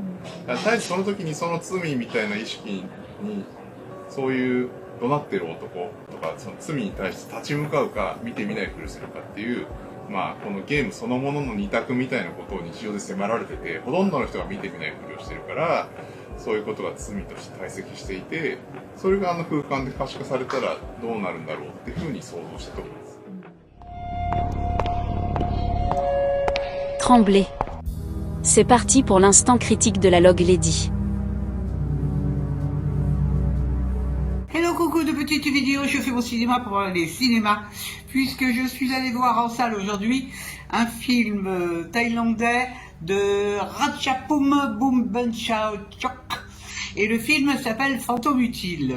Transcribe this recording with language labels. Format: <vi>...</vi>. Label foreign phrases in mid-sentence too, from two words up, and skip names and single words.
<ja>だから絶えずその時にその罪みたいな意識に、そういう怒鳴ってる男とかその罪に対して立ち向かうか見て見ないふりするかっていう、このゲームそのものの二択みたいなことを日常で迫られてて、ほとんどの人が見て見ないふりをしてるから、 そういうことが罪として堆積していて、それが空間で可視化されたらどうなるんだろうっていうふうに想像したと思います。</ja> <fr>Tremblay. C'est parti pour l'instant critique de la Log Lady. Hello, coucou de petites vidéos, je fais mon cinéma pour les cinémas, puisque je suis allé voir en salle aujourd'hui un film thaïlandais de Ratchapoum Boombenchao Chok, et le film s'appelle Fantôme Utile.</fr>